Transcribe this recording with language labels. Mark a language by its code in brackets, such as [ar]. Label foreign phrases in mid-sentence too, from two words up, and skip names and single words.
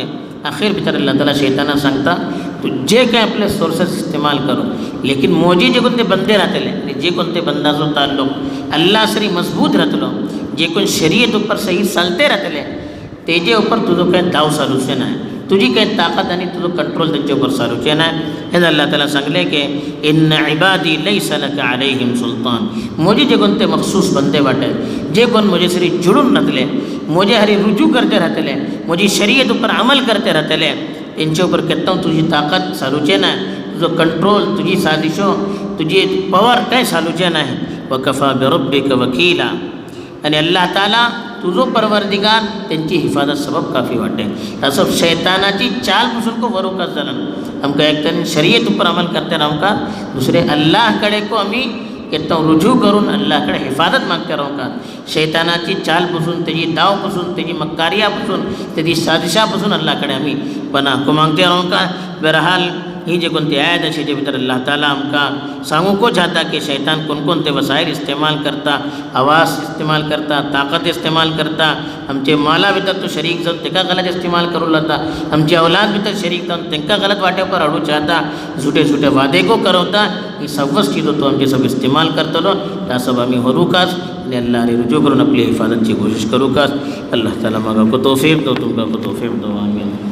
[kok] आखिर भितर अल्लाह ताला शैताना सांगता तू जे काय आपले सोर्सेस इस्तेमाल करो लेकिन मोजी जे कोणते बंदे राहतले आणि जे कोणते बंदाचो ताल्लुक अल्लाह सरी मजबूत राहतलो जे कोण शरीयत ऊपर सही चालते राहतले तेजे ऊपर तुझो काय दाव चालूचे नाही. तुझी काय ताकद आणि तुझो कंट्रोल त्यांच्या ऊपर चालूचे नाही. हे अल्लाह ताला सांगले की [ar] إن عبادي ليس لك عليهم سلطان. [kok] मोजी जे कोणते मखसूस बंदे वाटे जे कोण म्हजे सरी जुळून राहतले, म्हजे हरी रुजू करते राहतले, म्हजी शरीयत उपर अमल करते राहतले, तेंचे उपर केत्ता तुजी ताकद चालूचें ना, तुजो कंट्रोल, तुजी साजिशो, तुजी पॉवर काय चालूचें ना. [ar] وكفى بربك وكيلا. [kok] आणि अल्लाह ताला तुझो परवरदिगार त्यांची हिफाजत सबब काफी वाटे. असं शैतानाची चाल पसून को वरोकाच जाला. आमकां एक तरेन शरीयत उपर अमल करते आमकां दुसरे अल्लाह कडेन को आमी केत्ता रुजू करून अल्लाह कडेन हिफाजत मागते रावतात. शैतानाची चाल पसून, तेजी दाव पसून, तेजी मक्कारिया पसून, तेजी साजिशा पसून अल्लाह कडेन आमी पनाह को मागते रावतात. बहरहाल ही जे कोणती आयत अशी जे भितर अल्लाह ताला आमकां सांगूंक चाहता की शैतान कोणकोणते वसायल इस्तेमाल करता, आवाज इस्तेमाल करता, ताकत इस्तेमाल करता, आमचे माला भितर तो शरीक जावन ताका गलत इस्तेमाल करूं लाता, आमची औलाद भितर शरीक जावन तांकां गलत वाटे पर हाडूं चाहता, झुटे झुटे वादे को करवता. ही सव्वस चीजो तो आमचे सब इस्तेमाल करतलो. ह्या सब आमी हरूकाच आनी अल्लाह रुजू करून आपली हिफाजतची कोशिश करूकाच. अल्लाह ताला म्हाका को तौफीक दो, तुमकां को तौफीक दो. आमीन.